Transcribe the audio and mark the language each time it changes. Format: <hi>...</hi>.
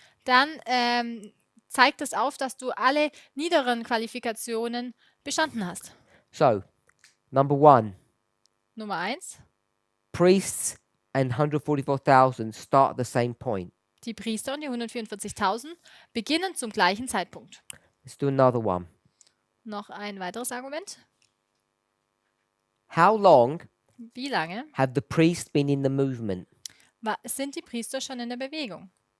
<de>dann zeigt es auf, dass du alle niederen Qualifikationen bestanden hast.</de> <en>So, number 1,</en> <de>Nummer 1,</de> <en>priests and 144,000 start at the same point.</en> <de>die Priester und die 144.000 beginnen zum gleichen Zeitpunkt.</de> <en>Let's do another one.</en> <de>Noch ein weiteres Argument.</de> <en>How long</en> <de>Wie lange</de> <en>have the priests been in the movement?</en> <de>sind die Priester schon in der Bewegung?</de>